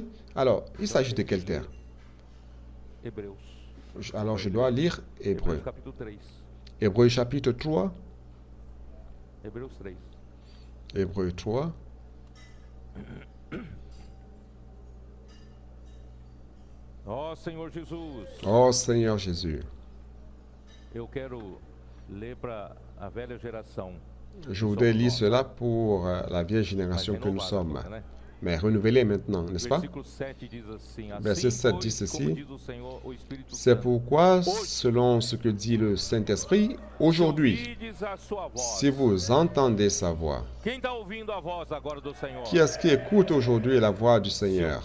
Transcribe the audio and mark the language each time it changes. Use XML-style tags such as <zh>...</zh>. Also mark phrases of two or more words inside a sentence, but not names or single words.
<fr>Alors, il s'agit de quelle terre? Alors, je dois lire Hébreux. Hébreux chapitre 3. Hébreux 3. Oh Seigneur Jésus. Oh Seigneur Jésus.</fr> <pt>Eu quero ler para a velha geração.</pt> <fr>Je voudrais lire cela pour la vieille génération que nous sommes, mais renouvelée maintenant, n'est-ce pas? Verset 7 dit ceci: c'est pourquoi, selon ce que dit le Saint-Esprit, aujourd'hui, si vous entendez sa voix, qui est-ce qui écoute aujourd'hui la voix du Seigneur?</fr>